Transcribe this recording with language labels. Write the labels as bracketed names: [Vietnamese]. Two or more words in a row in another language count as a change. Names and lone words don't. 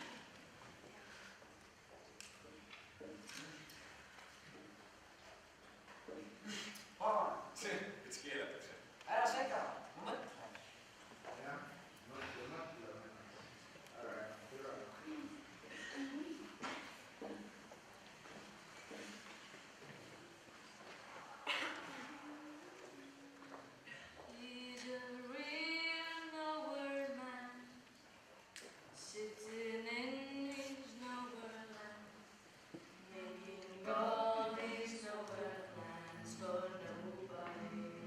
[Estonian] Pagan, Mis keelatakse? ära sega, ma mõtlen. jah, mõtle. Ära üle. [English] He's a real nowhere man, sitting in his nowhere land, making all these nowhere plans for nobody.